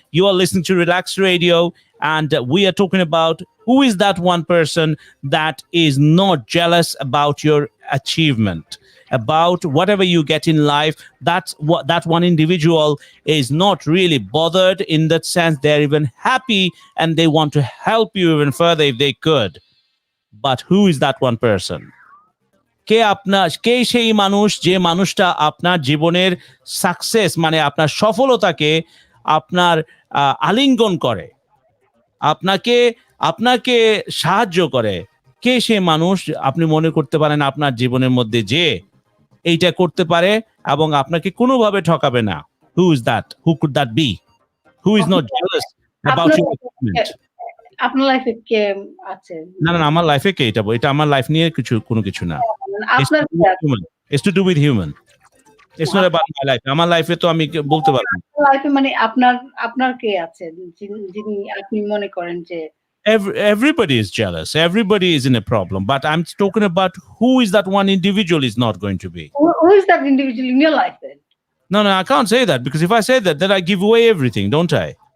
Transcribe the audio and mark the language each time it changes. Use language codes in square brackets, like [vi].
[en] You are listening to Relaxed Radio, and we are talking about who is that one person that is not jealous about your achievement, about whatever you get in life. That's what that one individual is not really bothered, in that sense they're even happy and they want to help you even further if they could. But who is that one person? [bn] কে সেই মানুষ যে মানুষটা আপনার জীবনের success মানে আপনার সফলতাকে আপনার আলিঙ্গন করে, আপনাকে সাহায্য করে? কে সেই মানুষ আপনি মনে করতে পারেন আপনার জীবনের মধ্যে যে এইটা করতে পারে এবং আপনাকে কোনোভাবে ঠকাবে না? [en] Who is that? Who could that be? Who is not jealous about your achievement? [bn] আপনার লাইফে কে আছে? না আমার লাইফে কে? এটা আমার লাইফ নিয়ে কোনো কিছু না। আপনার [en] It's to do with human. It's not about my life. [bn] আমার লাইফে তো আমি বলতে পারবো না। লাইফে মানে আপনার কে আছে যিনি আপনি মনে করেন যে [en] everybody is jealous. Everybody is in a problem. But I'm talking about who is that one individual is not going to be. who is that individual in your life then? No, I can't say that, because if I say that, then I give away everything, don't I?